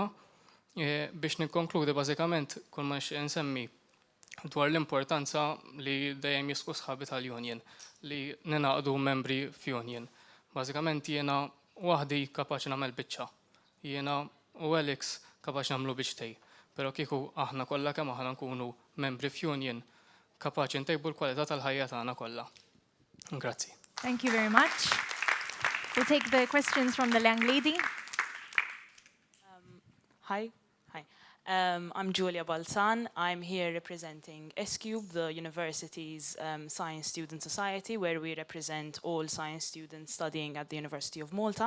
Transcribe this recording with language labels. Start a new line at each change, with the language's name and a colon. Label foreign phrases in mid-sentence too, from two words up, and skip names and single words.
Maltese: Biex nikkonkludi bażikament kull ma nixtieq insemmi dwar l-importanza li dejjem jisqu sħabi tal-union li ninaqdu membri f'union. Bażikament jiena waħdi kapaċi nagħmel biċċa. Jiena u Alex kapaċi nagħmlu biċċtej. Però kieku aħna kollha kemm aħna nkunu membri f'union kapaċi ntejbu l-kwalità tal-ħajja tagħna kollha. Grazzi.
English: Thank you very much. We'll take the questions from the young lady. Hi. I'm Julia Balzan. I'm here representing S-Cube, the university's Science Student Society, where we represent all science students studying at the University of Malta.